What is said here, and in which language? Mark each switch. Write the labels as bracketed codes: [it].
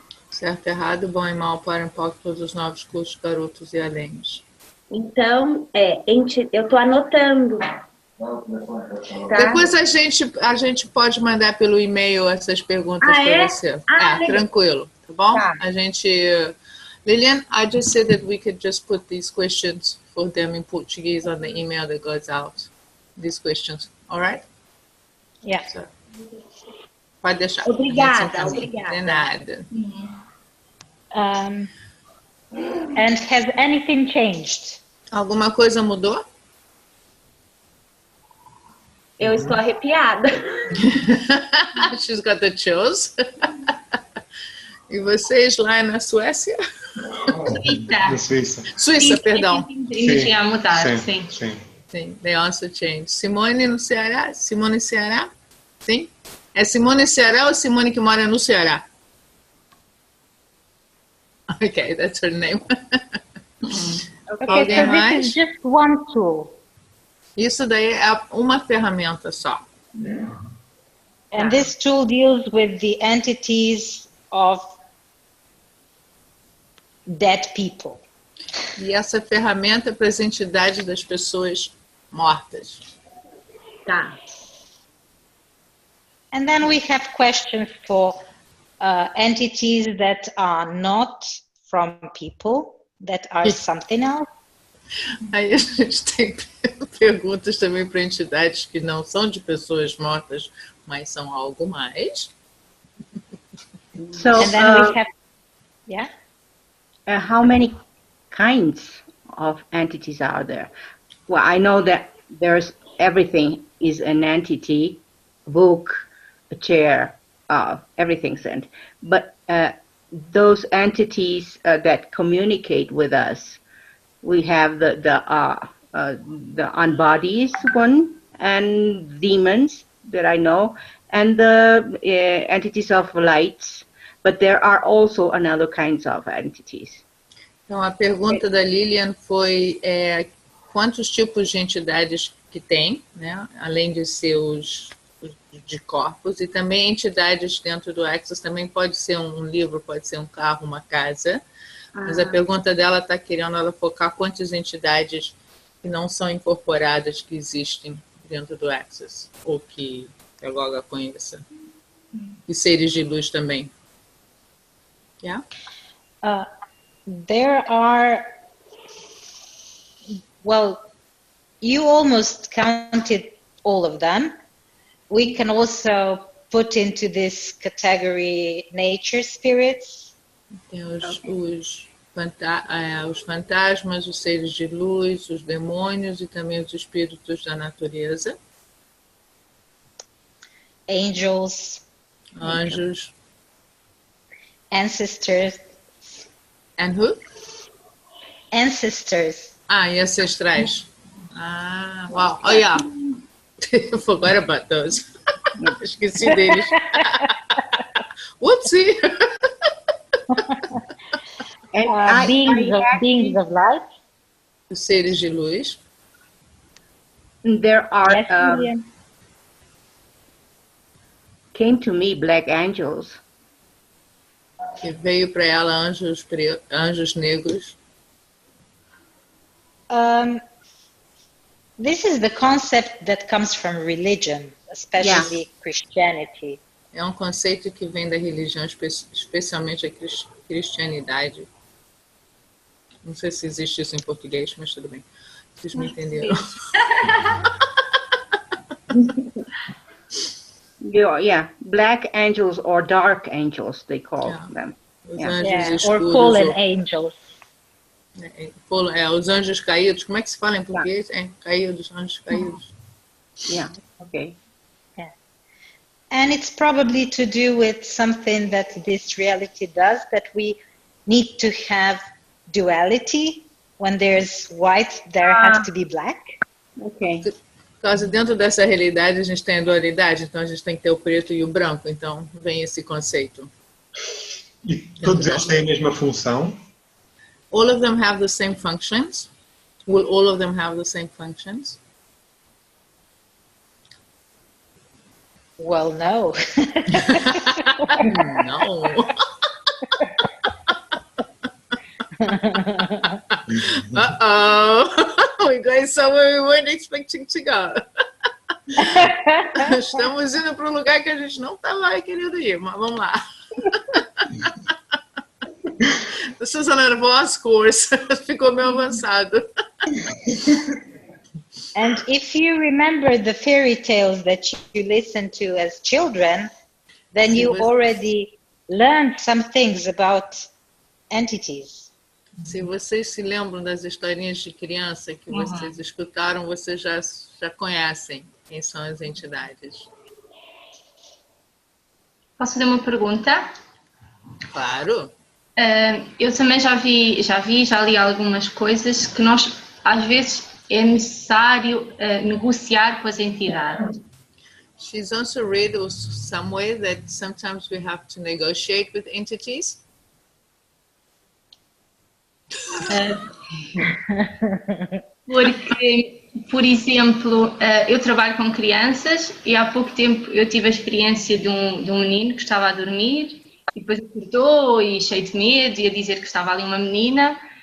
[pt] Certo, errado, bom e mal, para um pouco, todos os novos cursos, garotos e aléns. Então, eu estou anotando. Tá? Depois a gente pode mandar pelo e-mail essas perguntas para você. Tranquilo, tá bom? Tá. A gente... [en] Lilian, I just said that we could just put these questions for them in Portuguese on the email that goes out. These questions, all right? Yeah. [pt] So, pode deixar. Obrigada. De nada. [en] And has anything changed? [pt] Alguma coisa mudou? Eu estou arrepiada. [en] She's got the chills. [pt] E vocês lá na Suécia? Na Suíça. Suíça, perdão. Tinha mudado, sim. Sim, [en] they also changed. [pt] Simone no Ceará? Simone Ceará? Sim? É Simone Ceará ou Simone que mora no Ceará? [en] Okay, that's her name. Okay, [pt] Alguém mais? [en] this is just one tool. [pt] Isso daí é uma ferramenta só. [en] And this tool deals with the entities of dead people. [pt] E essa ferramenta é para as entidades das pessoas mortas. Tá. [en] And then we have questions for entities that are not from people, that are something else. [pt] Aí a gente tem perguntas também para entidades que não são de pessoas mortas, mas são algo mais. [en] So, And then we have, yeah? how many kinds of entities are there? Well, I know that there's everything is an entity, a book, a chair, everything's an. But those entities that communicate with us, we have the unbodies one, and demons that I know, and the entities of lights. But there are also another kinds of entities. [pt] Então, a pergunta da Lilian foi quantos tipos de entidades que tem, né? Além de ser os de corpos, e também entidades dentro do Access, também pode ser um livro, pode ser um carro, uma casa. Mas a pergunta dela está querendo ela focar quantas entidades que não são incorporadas que existem dentro do Access, ou que a Goga conheça. E seres de luz também. [en] Yeah? There are, well, you almost counted all of them. We can also put into this category nature spirits. [pt] Tem os fantasmas, os seres de luz, os demônios e também os espíritos da natureza. [en] Angels. [pt] Anjos. [en] Ancestors. And who? Ancestors. [pt] E ancestrais. [en] Wow. Oh, yeah. I forgot about those. [pt] Esqueci deles. [en] Whoopsie. And beings of light. [pt] Os seres de luz. [en] There are Yes, came to me black angels. [pt] Que veio para ela anjos negros. [en] This is the concept that comes from religion, especially Christianity. [pt] É um conceito que vem da religião, especialmente a cristianidade. Não sei se existe isso em português, mas tudo bem. Vocês me entenderam. [en] Yeah, black angels or dark angels, they call them. [pt] Os anjos [en] or [pt] escuros. [en] fallen angels. [pt] Os anjos caídos. Como é que se fala em português? Caídos, anjos caídos. [en] Yeah, okay. Yeah. And it's probably to do with something that this reality does, that we need to have duality. When there's white, there has to be black. Okay. [pt] Por causa dentro dessa realidade a gente tem a dualidade, então a gente tem que ter o preto e o branco, então vem esse conceito. E todos eles têm a mesma função? [en] All of them have the same functions. Will all of them have the same functions? Well, no. No. Uh-oh. We're going somewhere we weren't expecting to go. [pt] Estamos indo para um lugar que a gente não estava querendo ir, mas vamos lá. [en] This is an advanced course. [pt] Ficou meio avançado. [en] And if you remember the fairy tales that you listened to as children, then you already learned some things about entities. [pt] Se vocês se lembram das historinhas de criança que vocês escutaram, vocês já conhecem quem são as entidades. Posso fazer uma pergunta? Claro. Eu também já li algumas coisas que nós, às vezes, é necessário negociar com as entidades. [en] She's also read somewhere that sometimes we have to negotiate with entities. [pt] Porque, por exemplo, eu trabalho com crianças e há pouco tempo eu tive a experiência de um menino que estava a dormir e depois acordou e cheio de medo e a dizer que estava ali uma menina.